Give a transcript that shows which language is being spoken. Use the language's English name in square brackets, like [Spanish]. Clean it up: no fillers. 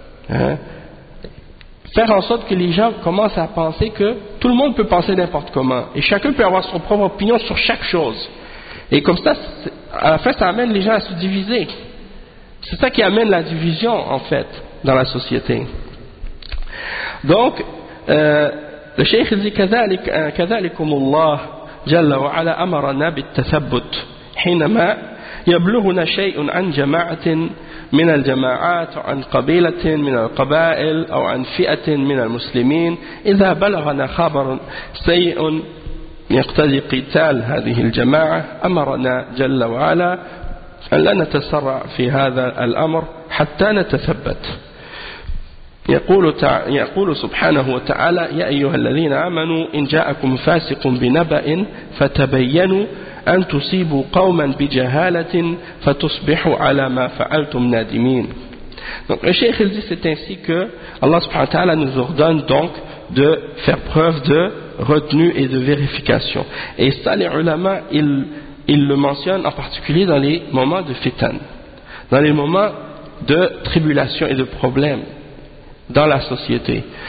[French] Hein? » Faire en sorte que les gens commencent à penser que tout le monde peut penser n'importe comment et chacun peut avoir son propre opinion sur chaque chose. Et comme ça, à la fin, ça amène les gens à se diviser. C'est ça qui amène la division, en fait, dans la société. Donc, le cheikh dit [Arabic] « Kazalikum Allah jalla wa ala amarana bittathabut hinama yablughuna shay'un an jama'atin » من الجماعات عن قبيلة من القبائل أو عن فئة من المسلمين إذا بلغنا خبر سيء يقتضي قتال هذه الجماعة أمرنا جل وعلا أن لا نتسرع في هذا الأمر حتى نتثبت. يقول سبحانه وتعالى يا أيها الذين آمنوا إن جاءكم فاسق بنبأ فتبينوا أن تصيبوا قوما بجهالة فتصبحوا على ما فعلتم نادمين. [French] Donc le cheikh dit c'est ainsi que Allah subhanahu wa ta'ala nous ordonne donc de faire preuve de retenue et de vérification. Et ça, les ulama, ils, il le mentionne en particulier dans les moments de fitan, dans les moments de tribulation et de problèmes dans la société.